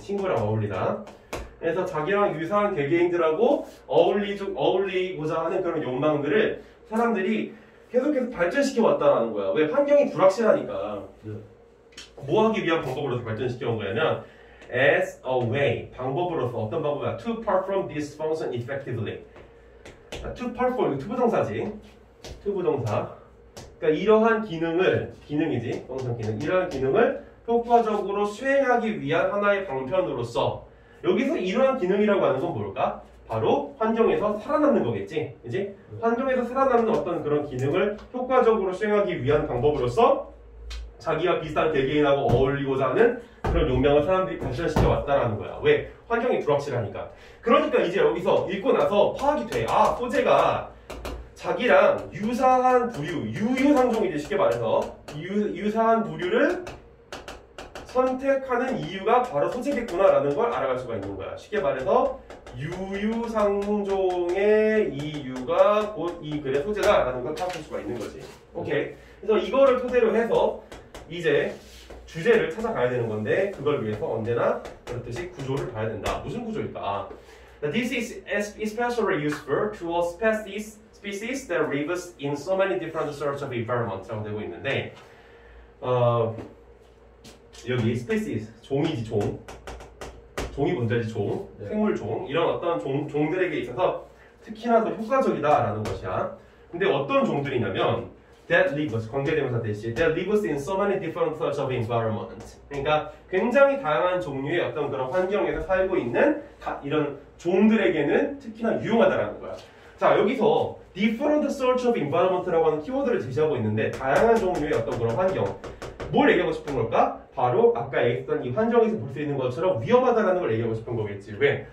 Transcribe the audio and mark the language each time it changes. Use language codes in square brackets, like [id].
[ko] 친구랑 어울리다. 그래서 자기랑 유사한 개개인들하고 어울리고자 하는 그런 욕망들을 사람들이 계속해서 발전시켜 왔다는 거야. 왜? 환경이 불확실하니까. 뭐 하기 위한 방법으로서 발전시켜 온 거냐면 [en] as a way. [ko] 방법으로서 어떤 방법이야? [en] To perform this function effectively. to perform, [ko] 투부정사지. 투부정사. 그러니까 이러한 기능이지. 동사 기능. 이러한 기능을 효과적으로 수행하기 위한 하나의 방편으로서 여기서 이러한 기능이라고 하는 건 뭘까? 바로 환경에서 살아남는 거겠지. 그지? 환경에서 살아남는 어떤 그런 기능을 효과적으로 수행하기 위한 방법으로서 자기와 비슷한 개개인하고 어울리고자 하는 그런 욕망을 사람들이 발전시켜 왔다라는 거야. 왜? 환경이 불확실하니까. 그러니까 이제 여기서 읽고 나서 파악이 돼. 아, 소재가 자기랑 유사한 부류, 유유상종이지. 쉽게 말해서 유사한 부류를 선택하는 이유가 바로 소재겠구나라는 걸 알아갈 수가 있는 거야. 쉽게 말해서 유유상종의 이유가 곧 이 글의 소재다라는 걸 파악할 수가 있는 거지. 오케이. 그래서 이거를 토대로 해서 이제 주제를 찾아가야 되는 건데 그걸 위해서 언제나 그렇듯이 구조를 봐야 된다. 무슨 구조일까? [en] This is especially useful to all species that live in so many different sorts of environments라고 [ko] 되고 있는데 여기 species, 종이지 종. 종이 문제지 종, 생물종. 이런 어떤 종들에게 있어서 특히나 더 효과적이다라는 것이야. 근데 어떤 종들이냐면 [en] that lives, [ko] 관계대명사 대시 [en] that lives in so many different sorts of environments. [ko] 그러니까 굉장히 다양한 종류의 어떤 그런 환경에서 살고 있는 이런 종들에게는 특히나 유용하다라는 거야. 자, 여기서 [en] different sorts of environment [ko] 라고 하는 키워드를 제시하고 있는데 다양한 종류의 어떤 그런 환경. 뭘 얘기하고 싶은 걸까? 바로 아까 얘기했던 이 환경에서 볼 수 있는 것처럼 위험하다라는 걸 얘기하고 싶은 거겠지. 왜?